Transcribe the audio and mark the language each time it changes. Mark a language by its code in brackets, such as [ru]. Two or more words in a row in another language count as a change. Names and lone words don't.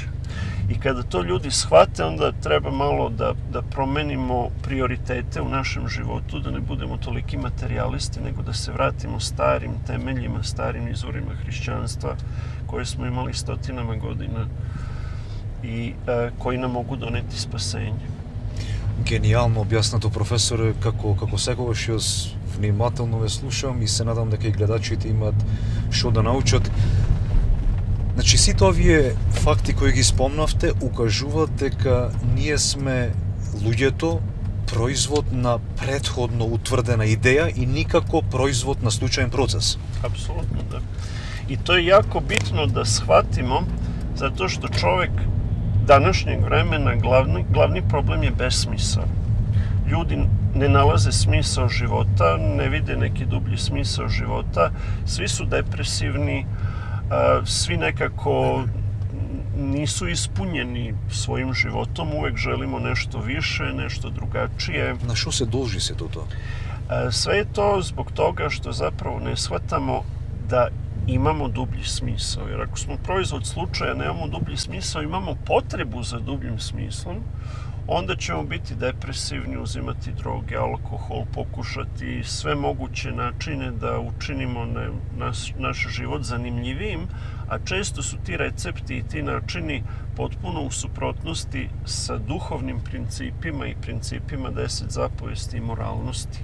[sr] I kada to ljudi shvate, onda treba malo da promenimo prioritete u našem životu, da ne budemo toliki materijalisti, nego da se vratimo starim temeljima, starim izvorima hrišćanstva koje smo imali stotinama godina i koji nam mogu doneti spasenje. [mk] Гениално објаснато, професоре, како секогаш јас внимателно ве слушам и се надам дека и гледачите имаат што да научат. Значи, сите овие факти кои ги спомнавте укажуваат дека ние сме луѓето производ на претходно утврдена идеја и никако производ на случаен процес. [sr] Apsolutno, da. I to je jako bitno da shvatimo, zato što čovek današnjeg vremena glavni problem je besmisao. Ljudi ne nalaze smisao života, ne vide neki dublji smisao života, svi su depresivni, svi nekako nisu ispunjeni svojim životom, uvek želimo nešto više, nešto drugačije. [mk] На што се должи сето тоа? [sr] Sve je to zbog toga što zapravo ne shvatamo da imamo dublji smisao. Jer ako smo proizvod slučaja, nemamo dublji smisao, imamo potrebu za dubljim smislom, onda ćemo biti depresivni, uzimati droge, alkohol, pokušati sve moguće načine da učinimo naš život zanimljivijim, a često su ti recepti i ti načini potpuno u suprotnosti sa duhovnim principima i principima 10 zapovesti i moralnosti.